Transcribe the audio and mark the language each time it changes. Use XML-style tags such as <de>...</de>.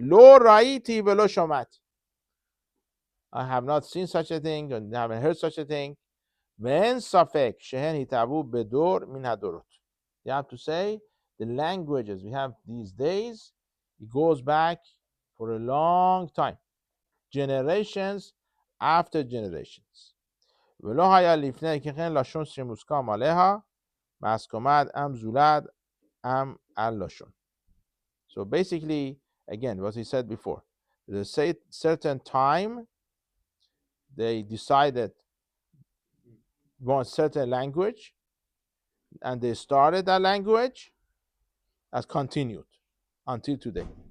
<he>Lo raiti velo shamat.</he> <en>I have not seen such a thing and haven't heard such a thing.</en> <he>When safek shehen hitavu bedor min hadorot.</he> <en>You have to say the languages we have these days, it goes back for a long time, generations after generations.</en> <he>ולא היה לפני כן לשון שמוסכם עליה, מהסכמת עם זולת עם על לשון.</he> <en>So basically, again, what he said before, at a certain time, they decided one certain language, and they started that language as continued until today.</en>